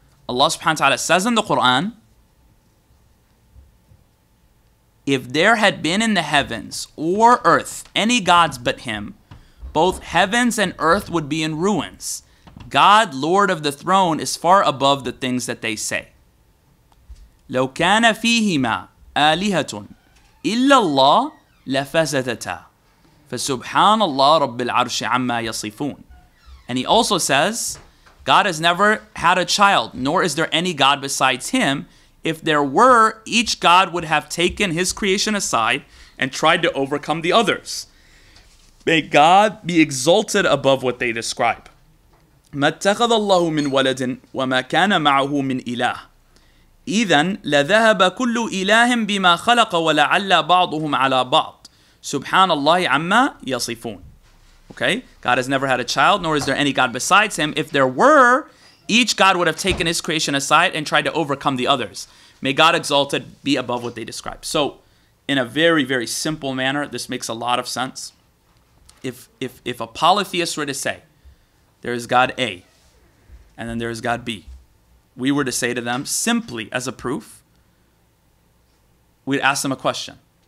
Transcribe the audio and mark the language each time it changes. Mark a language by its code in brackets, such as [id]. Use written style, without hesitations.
[en] Allah subhanahu wa ta'ala says in the Quran, if there had been in the heavens or earth any gods but Him, both heavens and earth would be in ruins. God, Lord of the throne, is far above the things that they say. [ar] لو كان فيهما آلهة إلا الله لفسدتا فسبحان الله رب العرش عما يصفون. [en] And He also says, God has never had a child, nor is there any God besides Him. If there were, each God would have taken his creation aside and tried to overcome the others. May God be exalted above what they describe. [ar] ما اتخذ الله من ولد وما كان معه من إله إذن لذهب كل إله بما خلق ولعل بعضهم على بعض سبحان الله عما يصفون. [en] Okay? God has never had a child, nor is there any God besides him. If there were, each God would have taken his creation aside and tried to overcome the others. May God exalted be above what they describe. So, in a very, very simple manner, this makes a lot of sense. If a polytheist were to say, there is God A, and then there is God B, we were to say to them, simply as a proof, we'd ask them a question.